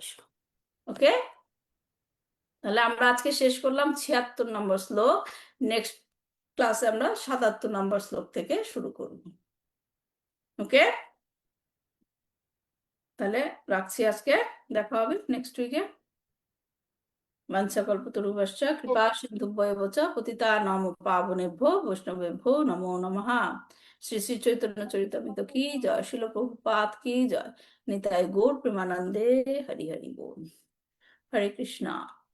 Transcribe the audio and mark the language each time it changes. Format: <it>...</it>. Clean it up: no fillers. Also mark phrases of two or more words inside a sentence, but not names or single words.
<bn>ওকে, তাহলে আমরা আজকে শেষ করলাম 76 নম্বর শ্লোক।</bn> <en>next class</en> <bn>আমরা 77 নম্বর শ্লোক থেকে শুরু করব। ওকে, তাহলে রাখছি আজকে, দেখা হবে</bn> <en>next week.</en> <sa>বাঞ্ছাকল্পতরুভ্যশ্চ কৃপা সিন্ধুভ্যেব চ পতিতানাং পাবনেভ্যো বৈষ্ণবেভ্যো নমো নমঃ।</sa> <bn>শ্রী শ্রী চৈতন্য চরিতামৃত কি জয়, শিল প্রভুপাদ কি জয়, নিতাই গৌর প্রেমানন্দে হরি হরি বল। হরে কৃষ্ণ।</bn>